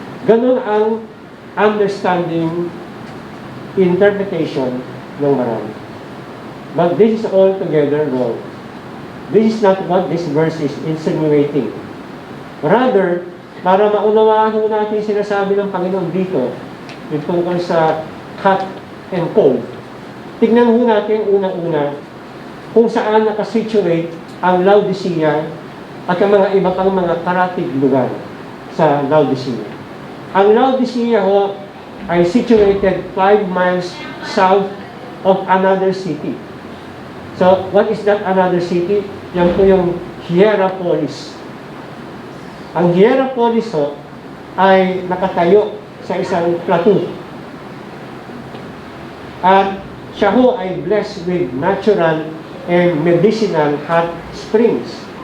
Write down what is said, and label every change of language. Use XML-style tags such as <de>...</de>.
<tl>Ganun ang understanding, interpretation ng marami.</tl> <en>But this is altogether wrong. This is not what this verse is insinuating.</en> <tl>Rather, para maunawaan ho natin sinasabi ng Panginoon dito, yung tungkol sa hot and cold, tignan ho natin unang-una kung saan nakasituate ang Laodicea at ang mga iba pang mga karatig lugar sa Laodicea. Ang Laodicea ho ay</tl> <en>situated 5 miles south of another city. So, what is that another city?</en> <tl>Yan po yung Hierapolis. Ang Hierapolis ho ay nakatayo sa isang plateau. At siya ho ay</tl> <en>blessed with natural and medicinal hot springs.</en>